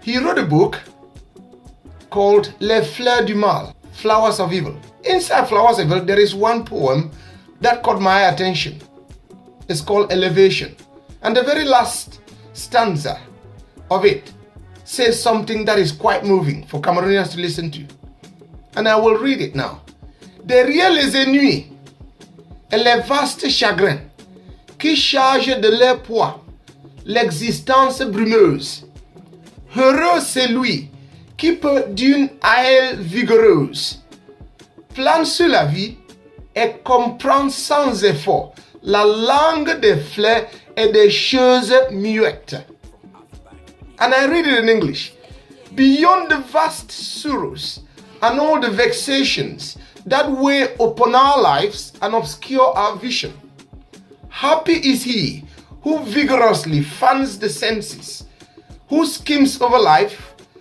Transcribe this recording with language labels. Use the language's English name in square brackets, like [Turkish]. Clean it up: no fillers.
[English] He wrote a book called Les Fleurs du Mal, Flowers of Evil. Inside Flowers of Evil, there is one poem that caught my attention. It's called Elevation. And the very last stanza of it says something that is quite moving for Cameroonians to listen to. And I will read it now. [French] Derrière les ennuis et les vastes chagrins qui chargent de leur poids l'existence brumeuse, heureux c'est lui qui peut d'une aile vigoureuse plane sur la vie et comprend sans effort la langue des fleurs et des choses muettes. [English] And I read it in English. Beyond the vast sorrows and all the vexations that weigh upon our lives and obscure our vision, happy is he who vigorously fans the senses, who skims over life